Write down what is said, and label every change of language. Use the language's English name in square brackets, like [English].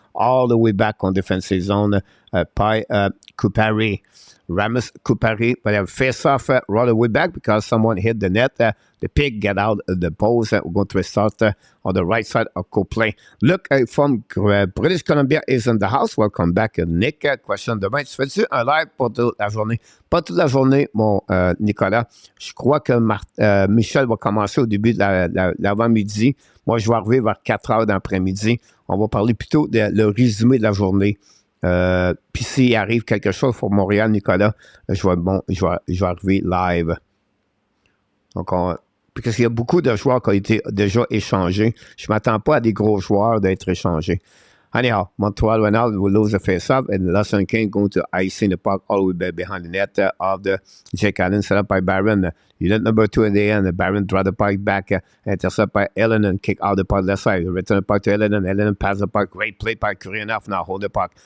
[English] All the way back on defensive zone by Kupari. Ramos Kupari, but a face-off right away back because someone hit the net. The pig get out of the post. We're going to restart on the right side of co-play. Look, from British Columbia is in the house. Welcome back, Nick. [French] Question demain. Tu fais-tu un live pour toute la journée? Pas toute la journée, mon Nicolas. Je crois que Michel va commencer au début de l'avant-midi. Moi, je vais arriver vers 4 heures d'après-midi. On va parler plutôt le résumé de la journée. Puis s'il arrive quelque chose pour Montréal, Nicolas, je vais arriver live. Donc, parce qu'il y a beaucoup de joueurs qui ont été déjà échangés. Je ne m'attends pas à des gros joueurs d'être échangés. [English] Anyhow, Montreal right now will lose the face-off, and the Lesson King going to icing the puck all the way behind the net of the Jake Allen, set up by Barron. Unit number 2 in the end. Barron draw the puck back, intercept by Ellen and kick out the puck left side. Return the puck to Ellen. Ellen pass the puck. Great play by Kurinov. Now hold the puck.